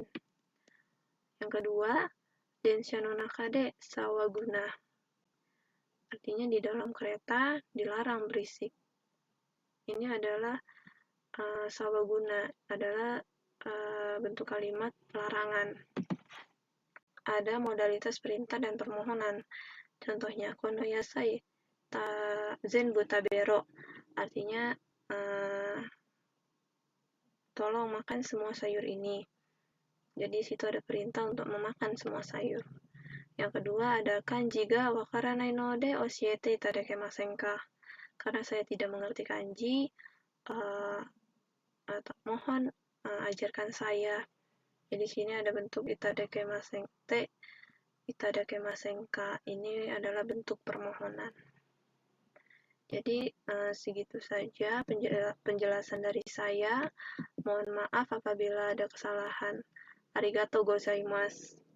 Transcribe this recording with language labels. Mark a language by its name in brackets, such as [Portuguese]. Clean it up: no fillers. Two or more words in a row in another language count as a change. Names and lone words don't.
[Indonesian] Yang kedua, [Japanese] densha no naka de sawaguna. [Indonesian] Artinya di dalam kereta dilarang berisik. Ini adalah sawaguna, adalah bentuk kalimat larangan. Ada modalitas perintah dan permohonan. Contohnya, [Japanese] kono yasai zenbu tabero. [Indonesian] Artinya, tolong makan semua sayur ini. Jadi situ ada perintah untuk memakan semua sayur. Yang kedua ada [Japanese] kanji ga wakaranai no de oshiete itadakemasen ka? [Indonesian] Karena saya tidak mengerti kanji, atau mohon ajarkan saya. Jadi sini ada bentuk [Japanese] itadakemasen te itadakemasen ka. [Indonesian] Ini adalah bentuk permohonan. Jadi segitu saja penjelasan dari saya. Mohon maaf apabila ada kesalahan. [Japanese] Arigatou gozaimasu.